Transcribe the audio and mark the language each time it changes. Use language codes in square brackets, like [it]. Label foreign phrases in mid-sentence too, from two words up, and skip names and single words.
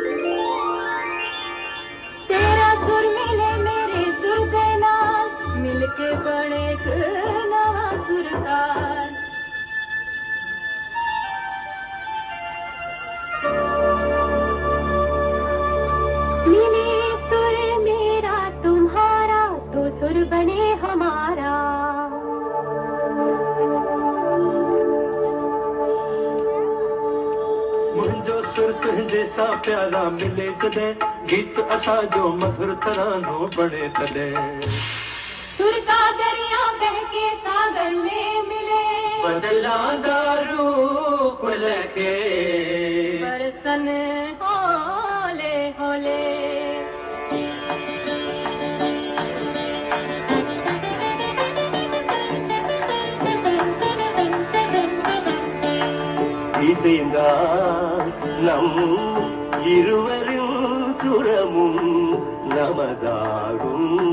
[hi] तेरा सुर मिले मेरे सुर के नाल मिलके बने एक नवा सुरताल मिले सुर मेरा तुम्हारा तो सुर बने हमारा [sd] मुंहिंजो सुर तुंहिंजे सां प्यारा मिले तॾहिं गीत असां जो मधुर तरानो बणे तॾहिं [hi] सुर का दरिया बहके सागर में मिले [pa] बदलांदा रूप लखे बरसन होले होले [ta] இசைந்தா நம் இருவரின் சுரமும் நமதாகும்